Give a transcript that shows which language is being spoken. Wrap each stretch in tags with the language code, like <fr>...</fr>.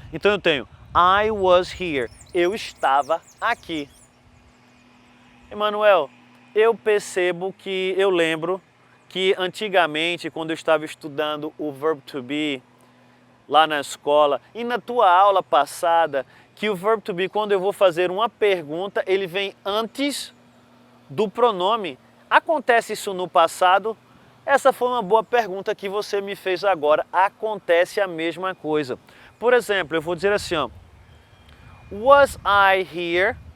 <pt>Então eu tenho</pt> <en>I was here.</en> <pt>Eu estava aqui. Emanuel, eu percebo que eu lembro que antigamente, quando eu estava estudando o verbo to be lá na escola, e na tua aula passada, que o verbo to be, quando eu vou fazer uma pergunta, ele vem antes do pronome. Acontece isso no passado? Essa foi uma boa pergunta que você me fez agora. Acontece a mesma coisa. Por exemplo, eu vou dizer assim, ó,</pt> <en>was I here?</en>